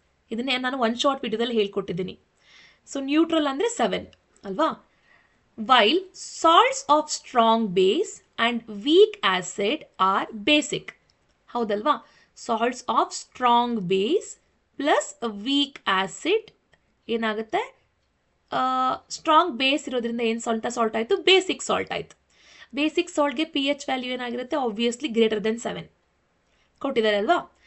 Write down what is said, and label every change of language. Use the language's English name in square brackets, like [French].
[Kannada] ಇದನ್ನೇ ನಾನು one short ವಿಡಿಯೋದಲ್ಲಿ ಹೇಳ್ಕೊಟ್ಟಿದ್ದೀನಿ. ಸೊ ನ್ಯೂಟ್ರಲ್ ಅಂದರೆ 7 ಅಲ್ವಾ. [English] while salts of strong base and weak acid are basic. [Kannada] ಹೌದಲ್ವಾ? Salts of strong base plus weak acid ಏನಾಗುತ್ತೆ, ಸ್ಟ್ರಾಂಗ್ ಬೇಸ್ ಇರೋದ್ರಿಂದ ಏನು ಸಾಲ್ಟ್ ಆಯಿತು, ಬೇಸಿಕ್ ಸಾಲ್ಟ್ ಆಯಿತು. ಬೇಸಿಕ್ ಸಾಲ್ಟ್ಗೆ pH ವ್ಯಾಲ್ಯೂ ಏನಾಗಿರುತ್ತೆ, [English] obviously greater than 7 [Kannada] ಕೊಟ್ಟಿದ್ದಾರೆ ಅಲ್ವಾ.